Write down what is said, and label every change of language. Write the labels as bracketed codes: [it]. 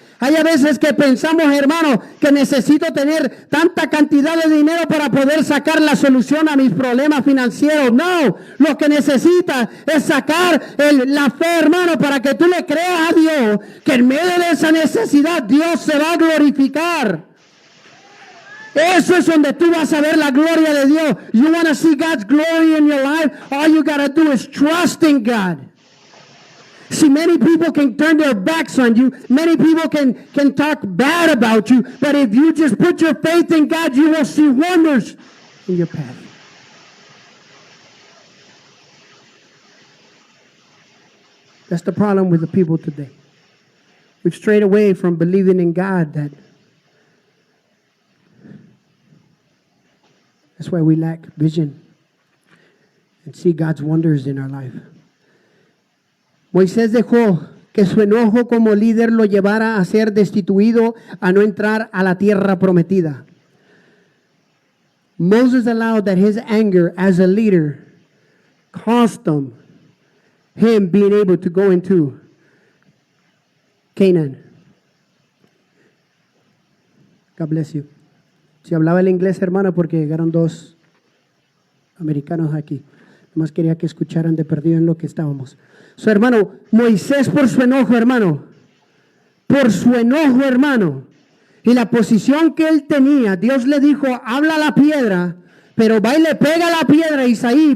[es] Hay a veces que pensamos, hermano, que necesito tener tanta cantidad de dinero para poder sacar la solución a mis problemas financieros. No, lo que necesitas es sacar la fe, hermano, para que tú le creas a Dios que en medio de esa necesidad Dios se va a glorificar. Eso es donde tú vas a ver la gloria de Dios. [en] You want to see God's glory in your life? All you got to do is trust in God. See, many people can turn their backs on you. Many people can talk bad about you. But if you just put your faith in God, you will see wonders in your path. That's the problem with the people today. We've strayed away from believing in God. That's why we lack vision and see God's wonders in our life. [es] Moisés dejó que su enojo como líder lo llevara a ser destituido, a no entrar a la tierra prometida. [en] Moses allowed that his anger as a leader cost him being able to go into Canaan. God bless you. [es] Si hablaba el inglés, hermano, porque llegaron dos americanos aquí. Nomás quería que escucharan de perdido en lo que estábamos. Su hermano, Moisés por su enojo, hermano. Por su enojo, hermano. Y la posición que él tenía, Dios le dijo, habla a la piedra, pero va y le pega a la piedra a Isaí.